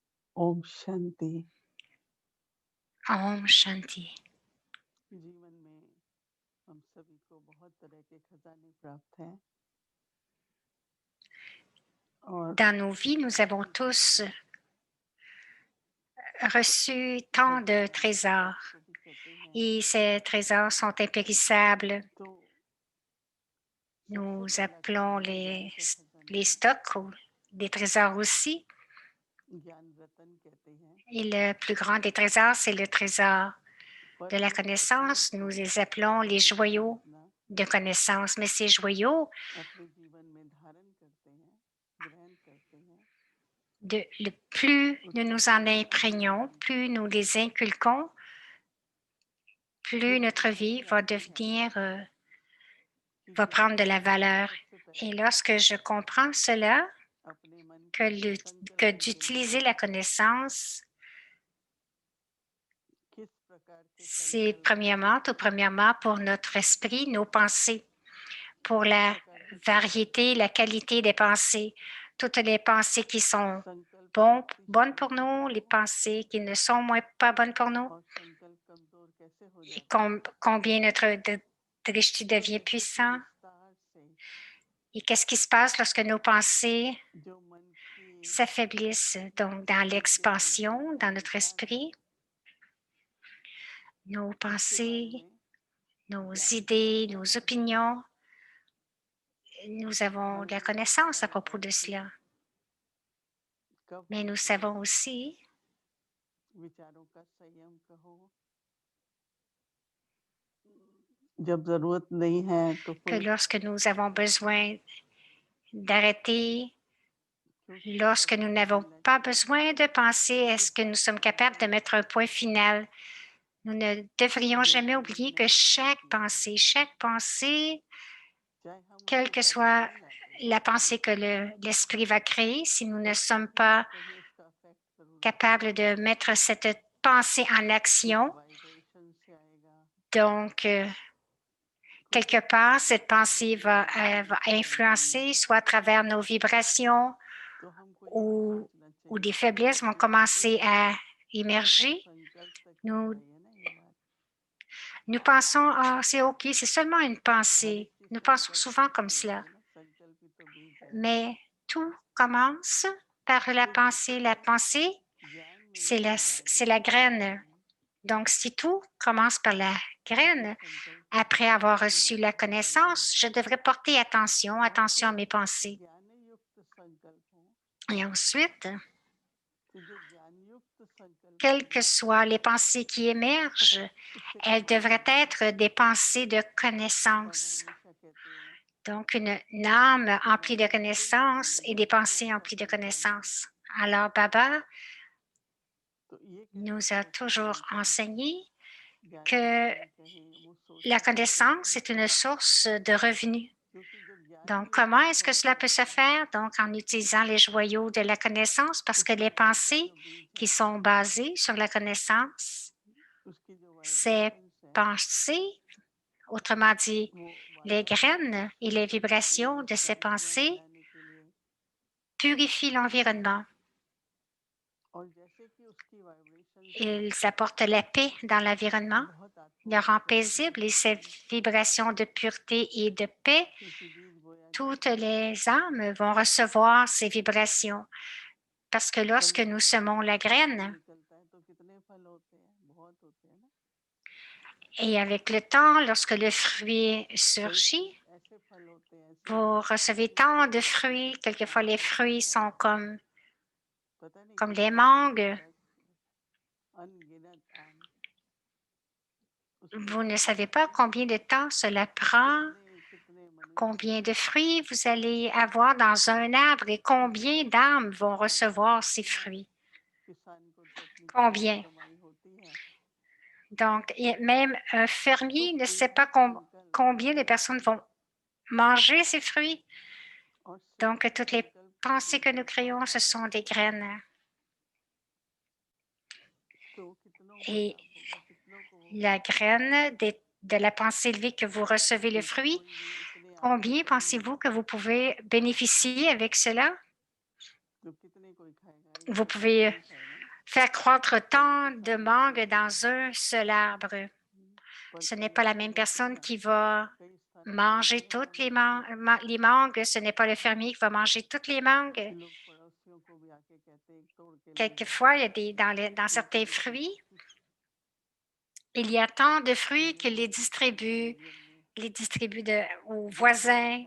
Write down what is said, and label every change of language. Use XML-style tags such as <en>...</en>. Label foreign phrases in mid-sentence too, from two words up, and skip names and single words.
<hi>ओम शांति। ओम शांति. जीवन में हम सभी को बहुत तरह के खजाने प्राप्त हैं और</hi> <fr>Dans nos vies, nous avons</fr> <hi>ऐसे</hi> <fr>tous</fr> <hi>खजाने</hi> <fr>reçu tant de</fr> <hi>भगवान</hi> <fr>trésors</fr> <hi>जिसको भी कहते हैं,</hi> <fr>et ces trésors sont impérissables.</fr> <hi>तो सबसे</hi> <fr>Nous</fr> <hi>पहला</hi> <fr>appelons</fr> <hi>खजाना ज्ञान का खजाना</hi> <fr>les</fr> <hi>है।</hi> <fr>stocks ou des trésors aussi.</fr> <hi>ज्ञान रतन कहते हैं।</hi> <fr>Et le plus grand des trésors, c'est le trésor de la</fr> <hi>पर उन रत्नों</hi> <fr>connaissance. Nous</fr> <hi>को</hi> <fr>les appelons les</fr> <hi>ध्यान</hi> <fr>joyaux</fr> <hi>रखना,</hi> <fr>de connaissance. Mais ces joyaux,</fr> <hi>अपने जीवन में धारण करते हैं, ग्रहण करते हैं,</hi> <fr>le plus nous</fr> <hi>उसका</hi> <fr>nous en</fr> <hi>जीवन</hi> <fr>imprégnons,</fr> <hi>मूल्यवान</hi> <fr>plus</fr> <hi>होता</hi> <fr>nous</fr> <hi>है।</hi> <fr>les inculquons,</fr> <hi>ये</hi> <fr>plus notre</fr> <hi>जानकारी</hi> <fr>vie va</fr> <hi>आती है</hi> <fr>devenir</fr> <hi>कि</hi> <fr>va prendre de</fr> <hi>जीवन</hi> <fr>la</fr> <hi>में</hi> <fr>valeur.</fr> <hi>सबसे</hi> <fr>Et</fr> <hi>पहले</hi> <fr>lorsque je comprends cela,</fr> <hi>अपने मन</hi> <fr>que,</fr> <hi>को संकल्प</hi> <fr>que</fr> <hi>में देना</hi> <fr>d'utiliser la</fr> <hi>होगा।</hi> <fr>connaissance,</fr> <hi>किस प्रकार के</hi> <fr>c'est</fr> <hi>संकल्प,</hi> <fr>tout premièrement pour notre esprit, nos pensées, pour</fr> <hi>किस</hi> <fr>la</fr> <hi>प्रकार के</hi> <fr>variété,</fr> <hi>संकल्प,</hi> <fr>la qualité des pensées, toutes les pensées qui sont</fr> <hi>संकल्प</hi> <fr>bonnes</fr> <hi>शक्तिशाली</hi> <fr>pour</fr> <hi>कैसे</hi> <fr>nous, les</fr> <hi>हो</hi> <fr>pensées qui ne sont moins pas bonnes pour nous,</fr> <hi>और संकल्प कमजोर कैसे हो</hi> <fr>et</fr> <hi>जाता है,</hi> <fr>combien notre drishti</fr> <hi>तो</hi> <fr>devient</fr> <hi>जैसे कि</hi> <fr>puissant,</fr> <hi>विस्तार से</hi> <fr>et qu'est-ce qui se passe lorsque nos pensées</fr> <hi>जो मन की</hi> <fr>s'affaiblissent, donc dans</fr> <hi>उनके संकल्प</hi> <fr>l'expansion,</fr> <hi>और</hi> <fr>dans notre</fr> <hi>विचार है,</hi> <fr>esprit, nos</fr> <hi>उसके बारे</hi> <fr>pensées,</fr> <hi>में</hi> <fr>nos</fr> <hi>ज्ञान</hi> <fr>idées,</fr> <hi>प्राप्त</hi> <fr>nos</fr> <hi>होता है।</hi> <fr>opinions, nous avons de la</fr> <hi>हमें ये</hi> <fr>connaissance à</fr> <hi>बताया</hi> <fr>propos</fr> <hi>गया</hi> <fr>de</fr> <hi>कि</hi> <fr>cela.</fr> <hi>कब</hi> <fr>Mais nous</fr> <hi>अपने</hi> <fr>savons aussi</fr> <hi>विचारों का संयम कहो, जब जरूरत नहीं है तो</hi> <fr>que</fr> <hi>फिर</hi> <fr>lorsque nous avons besoin d'arrêter,</fr> <hi>क्योंकि</hi> <fr>lorsque nous</fr> <hi>भगवान</hi> <fr>n'avons</fr> <hi>कहना</hi> <fr>pas</fr> <hi>चाहिए</hi> <fr>besoin de penser,</fr> <hi>कि</hi> <fr>est-ce que nous sommes capables de</fr> <hi>संकल्प</hi> <fr>mettre un point final? Nous ne devrions</fr> <hi>जो</hi> <fr>jamais</fr> <hi>जीवन</hi> <fr>oublier</fr> <hi>में</hi> <fr>que</fr> <hi>उसने किया है,</hi> <fr>chaque pensée,</fr> <hi>चाहे हम</hi> <fr>quelle</fr> <hi>उसको</hi> <fr>que</fr> <hi>पहले</hi> <fr>soit</fr> <hi>नहीं लाते हैं,</hi> <fr>la pensée que l'esprit va créer, si nous ne</fr> <hi>पर</hi> <fr>sommes</fr> <hi>कहीं ना</hi> <fr>pas</fr> <hi>कहीं उसका इफेक्ट जरूर होता</hi> <fr>capables</fr> <hi>है।</hi> <fr>de mettre cette pensée en</fr> <hi>कुछ</hi> <fr>action,</fr> <hi>वाइब्रेशन से आएगा,</hi> <fr>donc</fr> <hi>कुछ</hi> <fr>quelque</fr> <hi>हमारे</hi> <fr>part, cette pensée</fr> <hi>अनुभूति में</hi> <fr>va</fr> <hi>आएगी,</hi> <fr>influencer soit à travers nos vibrations</fr> <hi>तो हमको ये भी</hi> <fr>ou,</fr> <hi>सोचना</hi> <fr>ou</fr> <hi>चाहिए</hi> <fr>des</fr> <hi>कि ये</hi> <fr>faiblesses vont</fr> <hi>अपने खुद</hi> <fr>commencer à</fr> <hi>मन के</hi> <fr>émerger.</fr> <hi>संकल्प तक ही</hi> <fr>Nous,</fr> <hi>है, ये ना ये बात</hi> <fr>nous pensons, ah, c'est OK, c'est seulement une</fr> <hi>हर एक</hi> <fr>pensée.</fr> <hi>चीज</hi> <fr>Nous pensons</fr> <hi>संकल्प से</hi> <fr>souvent comme</fr> <hi>शुरू होती</hi> <fr>cela.</fr> <hi>है ना, संकल्प ही तो बीज है।</hi> <fr>Mais tout commence par la</fr> <hi>तो</hi> <fr>pensée.</fr> <hi>जिसको</hi> <fr>La pensée,</fr> <hi>ज्ञान</hi> <fr>c'est</fr> <hi>मिलने के बाद</hi> <fr>c'est la graine.</fr> <hi>उसमें</hi> <fr>Donc, si tout commence par la</fr> <hi>अपने</hi> <fr>graine,</fr> <hi>संकल्प का</hi> <fr>après avoir</fr> <hi>संयम</hi> <fr>reçu</fr> <hi>होना</hi> <fr>la</fr> <hi>बहुत जरूरी है।</hi> <fr>connaissance, je devrais porter attention,</fr> <hi>और</hi> <fr>attention à</fr> <hi>फिर</hi> <fr>mes pensées.</fr> <hi>ज्ञान युक्त संकल्प हो</hi> <fr>Et ensuite,</fr> <hi>कि जो ज्ञान युक्त संकल्प</hi> <fr>quelles que</fr> <hi>होंगे</hi> <fr>soient les pensées qui émergent,</fr> <hi>उससे</hi> <fr>elles</fr> <hi>कभी नहीं</hi> <fr>devraient</fr> <hi>हारते।</hi> <fr>être des pensées de</fr> <hi>बाबा</hi> <fr>connaissance.</fr> <hi>हमेशा कहते हैं</hi> <fr>Donc, une âme</fr> <hi>कि</hi> <fr>emplie de</fr> <hi>बाबा हमसे ये</hi> <fr>connaissances et des</fr> <hi>बोलेंगे कि तुम</hi> <fr>pensées emplies de</fr> <hi>सत्संग करना,</hi> <fr>connaissances. Alors, Baba</fr> <hi>तो ये कैसे</hi> <fr>nous a</fr> <hi>तय करना</hi> <fr>toujours</fr> <hi>उनका</hi> <fr>enseigné</fr> <hi>ज्ञान</hi> <fr>que</fr> <hi>रतन कहें, वो</hi> <fr>la</fr> <en>source of income</en> <fr>connaissance</fr> <hi>कहें,</hi> <fr>est une source de revenus.</fr> <hi>क्योंकि जो ज्ञान</hi> <fr>Donc, comment</fr> <hi>युक्त</hi> <fr>est-ce que cela peut</fr> <hi>संकल्प</hi> <fr>se</fr> <hi>है</hi> <fr>faire? Donc, en utilisant les joyaux de la connaissance, parce</fr> <hi>उस</hi> <fr>que les</fr> <hi>संकल्प का</hi> <fr>pensées</fr> <hi>जो बीज</hi> <fr>qui</fr> <hi>है,</hi> <fr>sont basées sur la connaissance,</fr> <hi>उसकी जो</hi> <fr>ces</fr> <hi>वाइब्रेशंस है,</hi> <fr>pensées, autrement dit,</fr> <hi>वो</hi> <fr>les</fr> <hi>वातावरण को</hi> <fr>graines et</fr> <hi>शुद्ध</hi> <fr>les</fr> <hi>करने के</hi> <fr>vibrations</fr> <hi>लिए,</hi> <fr>de ces</fr> <hi>शांतिमय</hi> <fr>pensées</fr> <hi>बनाने के लिए,</hi> <fr>purifient l'environnement.</fr> <hi>और जैसे कि उसकी वाइब्रेशंस</hi> <fr>Ils apportent la paix dans l'environnement,</fr> <hi>बहुत</hi> <fr>le</fr> <hi>आत्माओं</hi> <fr>rend</fr> <hi>तक एक्सटेंड</hi> <fr>paisible et ces</fr> <hi>होती है,</hi> <fr>vibrations de pureté et de paix,</fr> <hi>क्योंकि बीज बोया</hi> <fr>toutes</fr> <hi>जाता है।</hi> <fr>les âmes vont recevoir ces vibrations. Parce que lorsque</fr> <hi>समय</hi> <fr>nous</fr> <hi>के साथ</hi> <fr>semons la</fr> <hi>जब फल</hi> <fr>graine,</fr> <hi>निकलता है तो कितने फल होते हैं, बहुत होते हैं ना।</hi> <fr>et avec le temps, lorsque le fruit</fr> <hi>कई</hi> <fr>surgit,</fr> <hi>ऐसे फल होते हैं, ऐसी</hi> <fr>vous recevez</fr> <hi>किस्म के</hi> <fr>tant de</fr> <hi>फल होते हैं</hi> <fr>fruits.</fr> <hi>कि</hi> <fr>Quelquefois, les</fr> <hi>जिसका कोई</hi> <fr>fruits</fr> <hi>हिसाब</hi> <fr>sont</fr> <hi>नहीं, पता नहीं</hi> <fr>comme les</fr> <hi>कितने आम</hi> <fr>mangues.</fr> <hi>तक, अनगिनत आम उसके</hi> <fr>Vous ne</fr> <hi>फल</hi> <fr>savez</fr> <hi>होते</hi> <fr>pas</fr> <hi>हैं,</hi> <fr>combien de temps cela prend,</fr> <hi>कितने कितने मनुष्य</hi> <fr>combien de fruits vous allez avoir dans un arbre et combien d'âmes vont</fr> <hi>कमाई</hi> <fr>recevoir ces</fr> <hi>होती है,</hi> <fr>fruits.</fr> <hi>किसान को तो अपनी कितनी</hi> <fr>Combien?</fr> <hi>कमाई होती है।</hi> <fr>Donc, même un</fr> <hi>तो</hi> <fr>fermier ne</fr> <hi>कोई</hi> <fr>sait pas</fr> <hi>भी संकल्प</hi> <fr>combien de personnes vont manger ces fruits.</fr> <hi>और</hi> <fr>Donc,</fr> <hi>सिर्फ</hi> <fr>toutes les</fr> <hi>संकल्प के</hi> <fr>pensées</fr> <hi>बीज</hi> <fr>que nous</fr> <hi>होते हैं</hi> <fr>créons, ce</fr> <hi>सारे,</hi> <fr>sont des graines.</fr> <hi>तो कितनों को</hi> <fr>Et</fr> <hi>लाभ होगा, कितनों को</hi> <fr>la graine de la pensée élevée que vous recevez le</fr> <hi>क्योंकि</hi> <fr>fruit,</fr> <hi>कोई भी इतने आम</hi> <fr>combien</fr> <hi>खाएंगे</hi> <fr>pensez-vous que vous pouvez bénéficier avec cela?</fr> <hi>तो कितने कोई खाएगा, एक</hi> <fr>Vous</fr> <hi>दो कोई तो</hi> <fr>pouvez</fr> <hi>नहीं खाएगा ना।</hi> <fr>faire croître tant de mangues dans un seul arbre. Ce n'est pas la même personne qui va manger toutes les mangues. Ce n'est pas le fermier qui va manger toutes les mangues. Quelquefois, il y a dans certains fruits, il y a tant de fruits qu'ils les distribuent aux voisins.</fr>